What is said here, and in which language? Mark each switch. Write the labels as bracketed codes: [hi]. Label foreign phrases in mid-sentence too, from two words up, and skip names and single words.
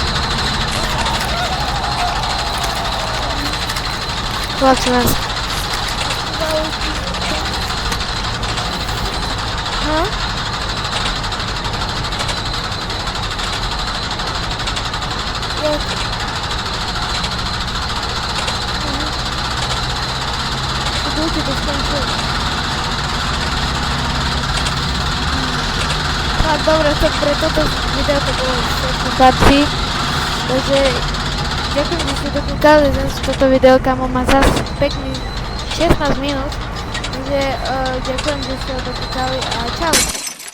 [pl] Chlapci nás Aha. Jak? Długie to skończyło. Tak, dobra, to wideo to było jeszcze bardziej. [sk] Takže ďakujem, že ste dokúkali z toto videoka, má zase pekný 16 minút. Takže ďakujem, že ste ho dokúkali a čau.